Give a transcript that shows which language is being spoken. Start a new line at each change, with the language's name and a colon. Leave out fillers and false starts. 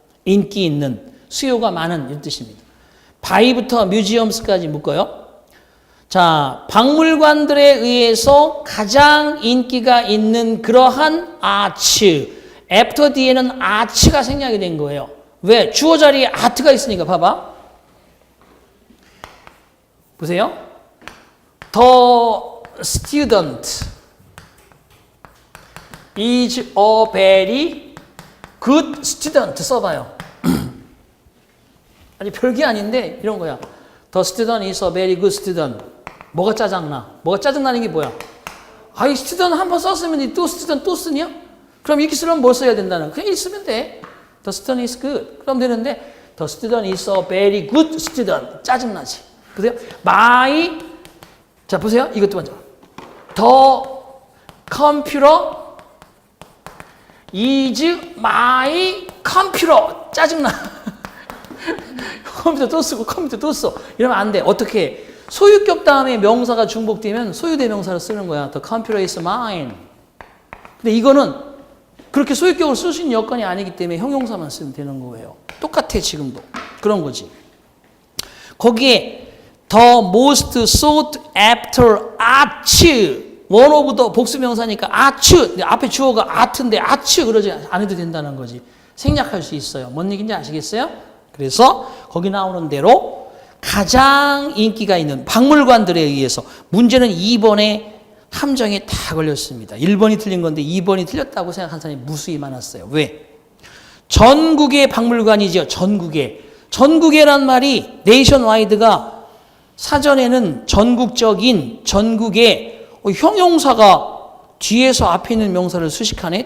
Korean: 인기 있는, 수요가 많은 이런 뜻입니다. by부터 museums까지 묶어요. 자, 박물관들에 의해서 가장 인기가 있는 그러한 아츠. after 뒤에는 아츠가 생략이 된 거예요. 왜? 주어 자리에 아트가 있으니까 봐봐. 보세요.
English: The student is a very good student
Korean: 써봐요. 아니 별게 아닌데 이런 거야.
English: The student is a very good student.
Korean: 뭐가 짜증나? 뭐가 짜증나는 게 뭐야? 이 student 한 번 썼으면 또 student 또 쓰냐? 그럼 이렇게 쓰려면 뭘 써야 된다는? 그냥 쓰면 돼.
English: The student is good.
Korean: 그럼 되는데
English: The student is a very good student.
Korean: 짜증나지. 보세요. My 자 보세요. 이것도 먼저.
English: The computer is my computer.
Korean: 짜증나. 컴퓨터 또 쓰고 컴퓨터 또 써. 이러면 안 돼. 어떻게 해? 소유격 다음에 명사가 중복되면 소유대명사를 쓰는 거야.
English: The computer is mine.
Korean: 근데 이거는 그렇게 소유격을 쓸 수 있는 여건이 아니기 때문에 형용사만 쓰면 되는 거예요. 똑같아 지금도. 그런 거지. 거기에
English: the most sought after art one of the
Korean: 복수명사니까 art 앞에 주어가 art인데 art 그러지 안 해도 된다는 거지. 생략할 수 있어요. 뭔 얘기인지 아시겠어요? 그래서 거기 나오는 대로 가장 인기가 있는 박물관들에 의해서 문제는 2번에 함정에 다 걸렸습니다. 1번이 틀린 건데 2번이 틀렸다고 생각한 사람이 무수히 많았어요. 왜? 전국의 박물관이죠. 전국에란 말이 네이션와이드가 사전에는 전국적인 전국의 형용사가 뒤에서 앞에 있는 명사를 수식하네.